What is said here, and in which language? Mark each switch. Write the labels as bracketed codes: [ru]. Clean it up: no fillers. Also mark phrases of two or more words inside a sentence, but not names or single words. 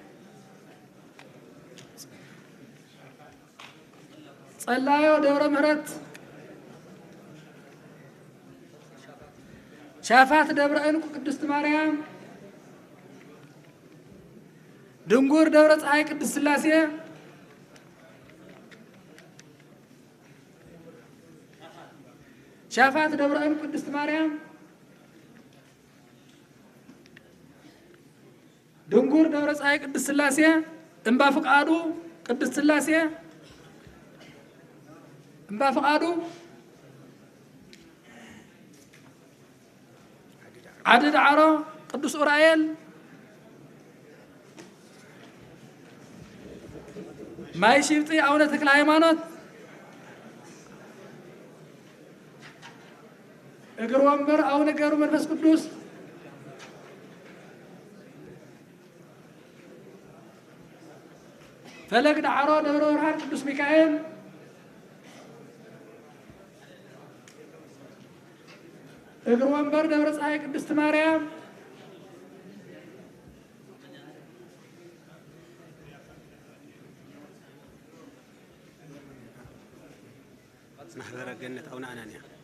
[ti] ጸላዮ ደብረ ምሕረት ሻፋት ደብረ ዕንቁ ቅድስት ማርያም ድንጉር ደብረ ፀሐይ ቅድስት ሥላሴ ሻፋት ደብረ ዕንቁ ቅድስት ማርያም ድንጉር ደብረ ፀሐይ ቅድስት ሥላሴ እምባ ፍቃዱ ቅድስት ሥላሴ እምባ ፍቃዱ ዓዲ ዳዕሮ ቅዱስ ኡራኤል ማይ ሽብጢ አቡነ ተክለ ሃይማኖት እግር ወንበር አቡነ ገብረ መንፈስ ቅዱስ ፈለግ ዳዕሮ ደብረ ብርሃን ቅዱስ ሚካኤል እግር ወንበር ደብረ ፀሐይ ቅድስት ማርያም ማህበረ ገነት አቡነ አናንያ